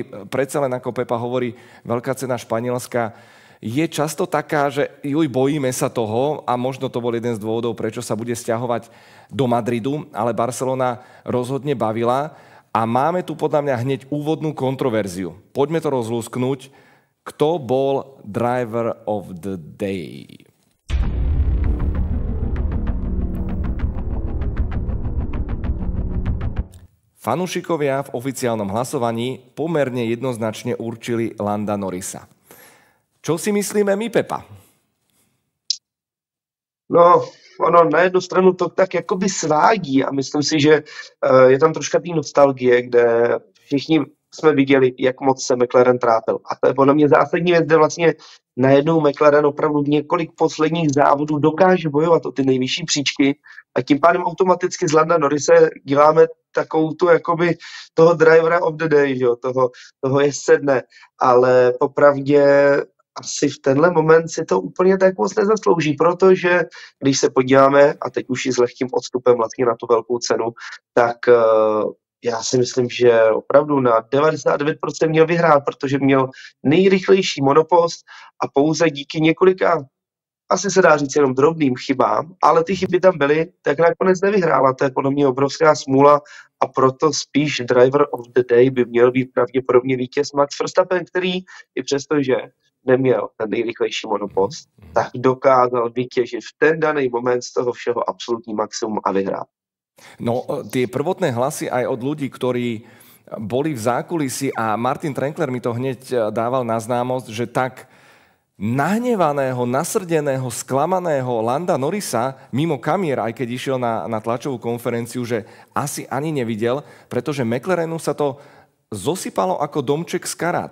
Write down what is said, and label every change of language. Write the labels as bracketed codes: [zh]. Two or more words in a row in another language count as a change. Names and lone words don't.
[sk] Predsa len, ako Pepa hovorí, veľká cena Španielska je často taká, že bojíme sa toho a možno to bol jeden z dôvodov, prečo sa bude sťahovať do Madridu, ale Barcelona rozhodne bavila a máme tu podľa mňa hneď úvodnú kontroverziu. Poďme to rozlúsknuť. Kto bol [en] driver of the day? [sk] Fanúšikovia v oficiálnom hlasovaní pomerne jednoznačne určili Landa Norrisa. Čo si myslíme my, Pepa? [cs] No, ono na jednu stranu to tak jakoby svádí a myslím si, že je tam troška té nostalgie, kde všichni jsme viděli, jak moc se McLaren trápil. A to je podle mě zásadní věc, kde vlastně najednou McLaren opravdu několik posledních závodů dokáže bojovat o ty nejvyšší příčky a tím pádem automaticky z Landa Norrise děláme takovou tu jakoby toho drivera [en] of the day, [cs] že jo? Toho jezdce dne, ale popravdě asi v tenhle moment si to úplně tak moc nezaslouží, protože když se podíváme, a teď už i s lehkým odstupem vlastně na tu velkou cenu, tak já si myslím, že opravdu na 99% měl vyhrát, protože měl nejrychlejší monopost a pouze díky několika, asi se dá říct jenom drobným chybám, ale ty chyby tam byly, tak nakonec nevyhrála. To je podle mě obrovská smůla a proto spíš [en] driver of the day [cs] by měl být pravděpodobně vítěz Max Verstappen, který i přesto, že neměl ten nejrychlejší monopost, tak dokázal vytěžit v ten daný moment z toho všeho absolutní maximum a vyhrát. [sk] No, tie prvotné hlasy aj od ľudí, ktorí boli v zákulisí a Martin Trenkler mi to hneď dával na známosť, že tak nahnevaného, nasrdeného, sklamaného Landa Norrisa mimo kamier, aj keď išiel na tlačovú konferenciu, že asi ani nevidel, pretože McLarenu sa to zosypalo ako domček z karát.